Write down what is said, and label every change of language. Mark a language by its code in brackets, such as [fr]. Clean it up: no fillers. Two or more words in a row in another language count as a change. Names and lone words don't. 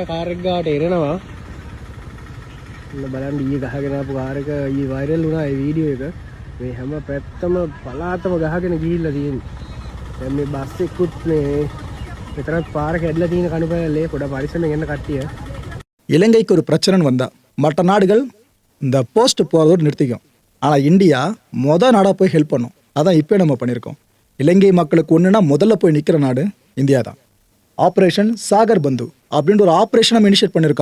[si] කාර් එක ගාවට එරෙනවා. බලන්න ඊයේ ගහගෙන ආපු කාර් එක ඊයේ වයිරල් වුණා ඒ වීඩියෝ එක. මේ හැම පැත්තම පලාතම ගහගෙන ගිහිල්ලා තියෙන්නේ. දැන් මේ බස් එකකුත් මේ මෙතනත් පාර කැඩලා තියෙන කණුපැලේ පොඩ පරිස්සමෙන් යන්න කට්ටිය. [ta] இலங்கைக்கு ஒரு பிரச்சனைன்னு வந்தால் மற்ற நாடுகள் இந்த போஸ்ட் போகிறதோடு நிறுத்திக்கும். ஆனால் இந்தியா நாடாக போய் ஹெல்ப் பண்ணும். அதான் இப்போ நம்ம பண்ணியிருக்கோம். இலங்கை மக்களுக்கு ஒன்றுனா முதல்ல போய் நிற்கிற நாடு இந்தியா தான். ஆப்ரேஷன் சாகர் பந்து அப்படின்ற ஒரு ஆப்ரேஷன் நம்ம இனிஷியேட் பண்ணியிருக்கோம்.